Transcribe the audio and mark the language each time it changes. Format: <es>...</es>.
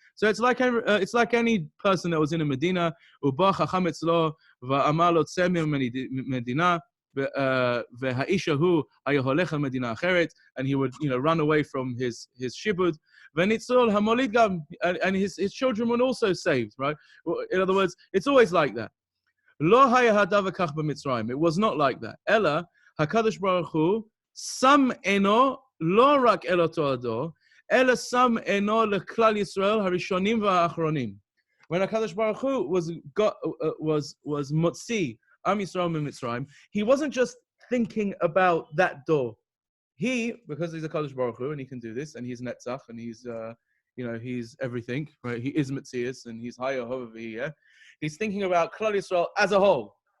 <en>So it's like any person that was in a Medina,</en> <he>ובא חכם אצלו ואמר לו צא ממדינה, והאיש ההוא היה הולך על מדינה אחרת,</he> <en>and he would, run away from his shibud,</en> <he>וניצול המוליד גם,</he> <en>and his children were also saved, right? In other words, it's always like that.</en> <he>לא היה הדבר כך במצרים,</he> <en>it was not like that.</en> <he>אלא, הקדוש ברוך הוא, שם עינו לא רק אל אותו הדור, אלא שם עינו לכלל ישראל הראשונים והאחרונים.</he> <en>When HaKadosh Baruch Hu was motzi Am Yisrael mitzrayim, he wasn't just thinking about that door. He, because he's a HaKadosh Baruch Hu and he can do this, and he's Netzach, and he's, he's everything, right? He is Metzias, and he's Hayah, he's thinking about Klal Yisrael as a whole.</en>